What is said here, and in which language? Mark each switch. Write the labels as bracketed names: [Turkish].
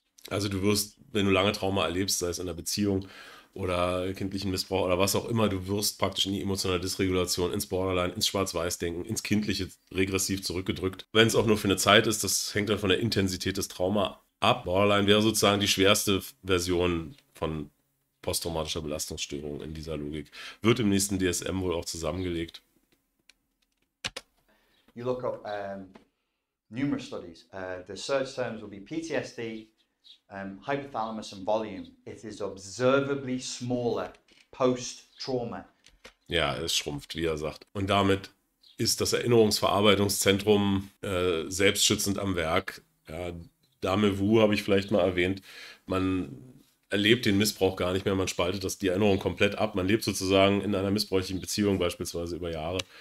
[German] Also du wirst, wenn du lange Trauma erlebst, sei es in einer Beziehung oder kindlichen Missbrauch oder was auch immer, du wirst praktisch in die emotionale Dysregulation, ins Borderline, ins Schwarz-Weiß-Denken, ins Kindliche regressiv zurückgedrückt. Wenn es auch nur für eine Zeit ist, das hängt dann von der Intensität des Trauma ab. Borderline wäre sozusagen die schwerste Version von posttraumatischer Belastungsstörung in dieser Logik. Wird im nächsten DSM wohl auch zusammengelegt. [English] You look up numerous studies. The search terms will be PTSD, hypothalamus and volume. It is observably smaller post-trauma. [German] Ja, es schrumpft, wie er sagt. Und damit ist das Erinnerungsverarbeitungszentrum selbstschützend am Werk. Ja, Dame Wu habe ich vielleicht mal erwähnt. Man erlebt den Missbrauch gar nicht mehr, man spaltet die Erinnerung komplett ab. Man lebt sozusagen in einer missbräuchlichen Beziehung beispielsweise über Jahre